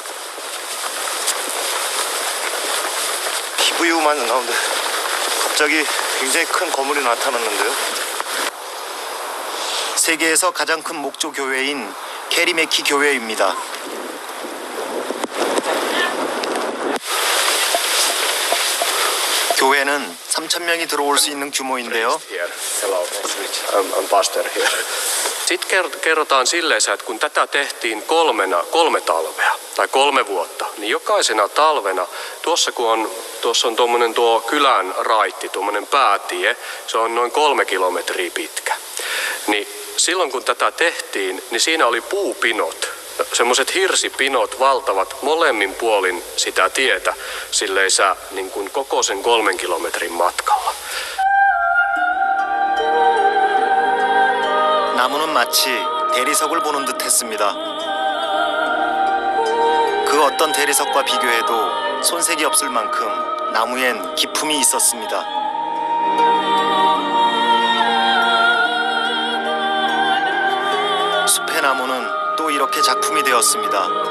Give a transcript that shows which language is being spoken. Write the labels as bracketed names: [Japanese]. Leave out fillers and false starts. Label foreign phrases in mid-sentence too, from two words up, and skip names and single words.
[Korean] 피부유만 나오는데 갑자기 굉장히 큰 건물이 나타났는데요. 세계에서 가장 큰 목조 교회인 캐리메키 교회입니다. 교회는 3,000명이 들어올 수 있는 규모인데요. [English] I'm pastor here. [Finnish] Sitten kerrotaan silleen, että kun tätä tehtiin 3 talvea tai 3 vuotta, niin jokaisena talvena tuossa on tuommoinen tuo kylän raitti, tuommoinen päätie, se on noin 3 kilometriä pitkä. Niin silloin kun tätä tehtiin, niin siinä oli puupinot. Semmoiset hirsipinot valtavat molemmin puolin sitä tietä silleisä niin kuin koko sen 3 kilometrin matkalla. [Korean] 나무는 마치 대리석을 보는 듯 했습니다. 그 어떤 대리석과 비교해도 손색이 없을 만큼 나무엔 기품이 있었습니다. 숲의 나무는 또 이렇게 작품이 되었습니다.